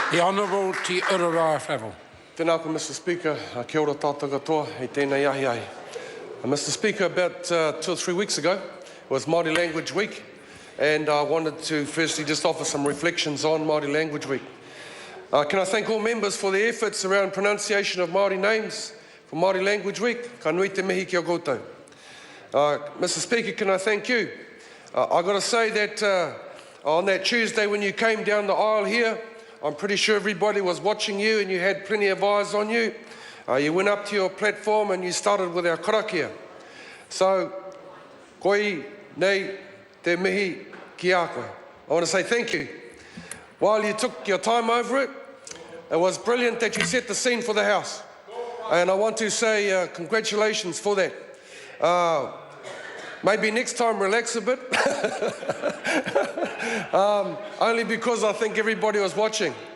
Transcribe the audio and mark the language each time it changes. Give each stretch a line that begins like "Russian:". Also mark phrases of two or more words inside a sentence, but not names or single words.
English: The Honourable Te Urarawa Whavel.
Māori: Tēnā koe,
English: Mr. Speaker.
Māori: Kia ora tātou katoa, hei tēnei ahi ai.
English: Mr. Speaker, about 2 or 3 weeks ago was Māori Language Week, and I wanted to firstly just offer some reflections on Māori Language Week. Can I thank all members for their efforts around pronunciation of Māori names for Māori Language Week?
Māori: Ka nui te mihi kia koutou.
English: Mr. Speaker, can I thank you? I've got to say that on that Tuesday when you came down the aisle here, I'm pretty sure everybody was watching you and you had plenty of eyes on you. You went up to your platform and you started with our karakia.
Māori: So, koi nei te mihi ki a koe.
English: I want to say thank you. While you took your time over it, it was brilliant that you set the scene for the House. And I want to say congratulations for that. Maybe next time relax a bit. Only because I think everybody was watching.